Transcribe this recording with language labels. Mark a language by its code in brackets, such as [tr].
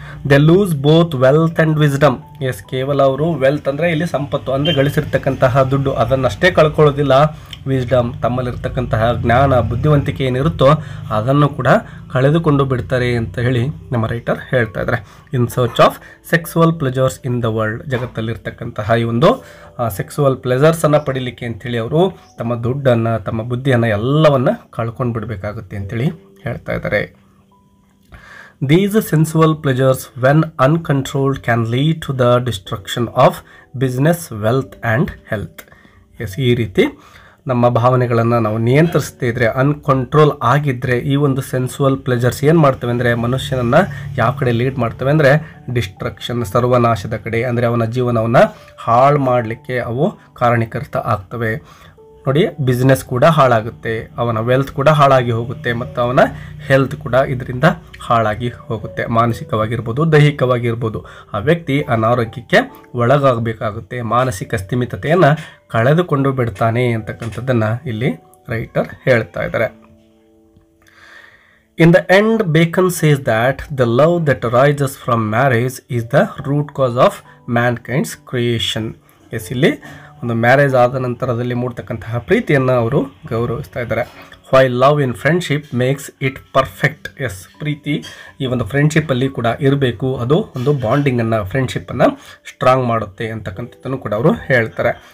[en] They lose both wealth and wisdom. [kn] ಕೇವಲ ಅವರು wealth ಅಂದರೆ ಇಲ್ಲಿ ಸಂಪತ್ತು ಅಂದರೆ ಗಳಿಸಿರ್ತಕ್ಕಂತಹ ದುಡ್ಡು ಅದನ್ನಷ್ಟೇ ಕಳ್ಕೊಳ್ಳೋದಿಲ್ಲ, ವಿಸ್ಡಮ್ ತಮ್ಮಲ್ಲಿರ್ತಕ್ಕಂತಹ ಜ್ಞಾನ ಬುದ್ಧಿವಂತಿಕೆ ಏನಿರುತ್ತೋ ಅದನ್ನು ಕೂಡ ಕಳೆದುಕೊಂಡು ಬಿಡ್ತಾರೆ ಅಂತ ಹೇಳಿ ನಮ್ಮ ರೈಟರ್ ಹೇಳ್ತಾ ಇದ್ದಾರೆ. [en] in search of sexual pleasures in the world, [kn] ಜಗತ್ತಲ್ಲಿರ್ತಕ್ಕಂತಹ ಈ ಒಂದು ಸೆಕ್ಸುವಲ್ ಪ್ಲೆಜರ್ಸನ್ನು ಪಡೀಲಿಕ್ಕೆ ಅಂಥೇಳಿ ಅವರು ತಮ್ಮ ದುಡ್ಡನ್ನು ತಮ್ಮ ಬುದ್ಧಿಯನ್ನು ಎಲ್ಲವನ್ನು ಕಳ್ಕೊಂಡು ಬಿಡಬೇಕಾಗುತ್ತೆ ಅಂತೇಳಿ ಹೇಳ್ತಾ ಇದ್ದಾರೆ. [en] These sensual pleasures, when uncontrolled, can lead to the destruction of business, wealth and health. [kn] ಈ ರೀತಿ ನಮ್ಮ ಭಾವನೆಗಳನ್ನು ನಾವು ನಿಯಂತ್ರಿಸ್ತಾ ಇದ್ರೆ, ಅನ್ಕಂಟ್ರೋಲ್ ಆಗಿದ್ದರೆ ಈ ಒಂದು ಸೆನ್ಸುವಲ್ ಪ್ಲೆಜರ್ಸ್ ಏನು ಮಾಡ್ತವೆ ಅಂದರೆ ಮನುಷ್ಯನನ್ನು ಯಾವ ಕಡೆ ಲೀಡ್ ಮಾಡ್ತವೆ ಅಂದರೆ ಡಿಸ್ಟ್ರಕ್ಷನ್, ಸರ್ವನಾಶದ ಕಡೆ, ಅಂದರೆ ಅವನ ಜೀವನವನ್ನು ಹಾಳು ಮಾಡಲಿಕ್ಕೆ ಅವು ಕಾರಣೀಕರ್ತ ಆಗ್ತವೆ. ನೋಡಿ, ಬಿಸ್ನೆಸ್ ಕೂಡ ಹಾಳಾಗುತ್ತೆ, ಅವನ ವೆಲ್ತ್ ಕೂಡ ಹಾಳಾಗಿ ಹೋಗುತ್ತೆ ಮತ್ತು ಅವನ ಹೆಲ್ತ್ ಕೂಡ ಇದರಿಂದ ಹಾಳಾಗಿ ಹೋಗುತ್ತೆ. ಮಾನಸಿಕವಾಗಿರ್ಬೋದು, ದೈಹಿಕವಾಗಿರ್ಬೋದು ಆ ವ್ಯಕ್ತಿ ಅನಾರೋಗ್ಯಕ್ಕೆ ಒಳಗಾಗಬೇಕಾಗುತ್ತೆ, ಮಾನಸಿಕ ಸ್ಥಿಮಿತತೆಯನ್ನು ಕಳೆದುಕೊಂಡು ಬಿಡ್ತಾನೆ ಅಂತಕ್ಕಂಥದ್ದನ್ನು ಇಲ್ಲಿ ರೈಟರ್ ಹೇಳ್ತಾ ಇದ್ದಾರೆ. [en] In the end, Bacon says that the love that arises from marriage is the root cause of mankind's creation. [kn] ಇಲ್ಲಿ ಒಂದು ಮ್ಯಾರೇಜ್ ಆದ ನಂತರದಲ್ಲಿ ಮೂಡ್ತಕ್ಕಂತಹ ಪ್ರೀತಿಯನ್ನು ಅವರು ಗೌರವಿಸ್ತಾ ಇದ್ದಾರೆ. [en] While love in friendship makes it perfect. [kn] ಪ್ರೀತಿ ಈ ಒಂದು ಫ್ರೆಂಡ್ಶಿಪ್ಪಲ್ಲಿ ಕೂಡ ಇರಬೇಕು, ಅದು ಒಂದು ಬಾಂಡಿಂಗನ್ನು ಫ್ರೆಂಡ್ಶಿಪ್ಪನ್ನು ಸ್ಟ್ರಾಂಗ್ ಮಾಡುತ್ತೆ ಅಂತಕ್ಕಂಥದ್ದನ್ನು ಕೂಡ ಅವರು ಹೇಳ್ತಾರೆ.